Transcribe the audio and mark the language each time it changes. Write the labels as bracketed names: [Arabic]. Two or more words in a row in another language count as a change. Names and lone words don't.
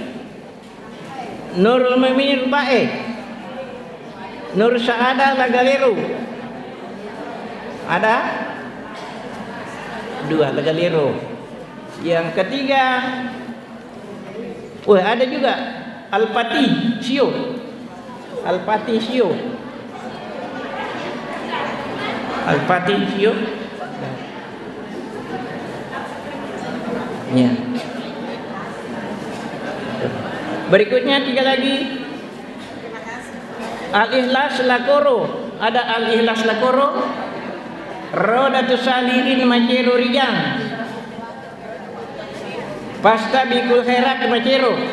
[Indonesian] Nurul Mu'minin Bae, Nur Sa'ada Lagalero. Ada 2 Lagalero. Yang ketiga, ada juga Al-Pati Sio. Al-Pati Sio. Al-Pati Sio. Ya. Berikutnya 3 lagi. Al-Ikhlas Lakoro. Ada Al-Ikhlas Lakoro. Rodatus Salirin Macero Rijang. Pasta Bikul Khairat Macero.